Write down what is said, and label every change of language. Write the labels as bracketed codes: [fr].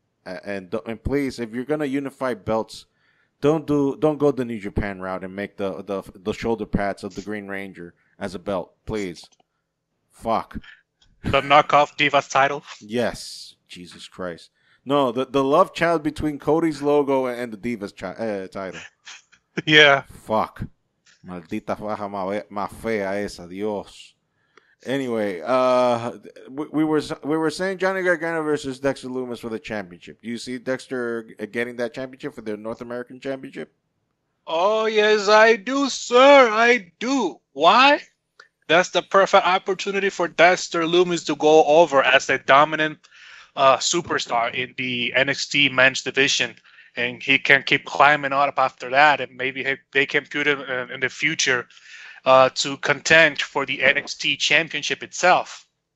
[en] And please, if you're gonna unify belts, don't go the New Japan route and make the shoulder pads of the Green Ranger as a belt, please. Fuck. The knockoff Divas title. Yes, Jesus Christ. No, the love child between Cody's logo and the Divas title. Yeah. Fuck. [es] Maldita faja más fea esa, Dios. [en] Anyway, we were saying Johnny Gargano versus Dexter Lumis for the championship. Do you see Dexter getting that championship for the North American Championship? Oh yes, I do, sir. I do. Why? That's the perfect opportunity for Dexter Lumis to go over as a dominant superstar in the NXT men's division, and he can keep climbing up after that, and maybe they can put him in the future to contend for the NXT championship itself.